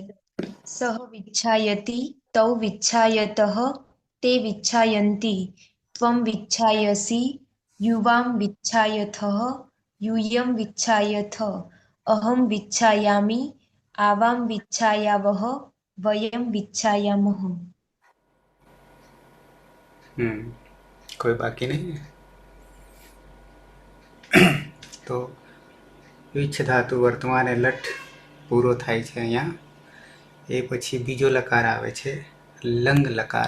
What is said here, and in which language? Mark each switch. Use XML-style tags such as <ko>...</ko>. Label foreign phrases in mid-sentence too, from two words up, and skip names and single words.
<sa>सः विच्छायति तौ विच्छायतः ते विच्छायन्ति त्वं विच्छायसि युवां विच्छायथः यूयं विच्छायथ अहं विच्छायामि आवां विच्छायावः वयं विच्छायामः.</sa> <hi>कोई बाकी नहीं है.</hi> <gu>तो વિચ્છ ધાતુ વર્તમાને લટ પૂરો થાય છે અહીંયા. એ પછી બીજો લકાર આવે છે લંગ લકાર.</gu>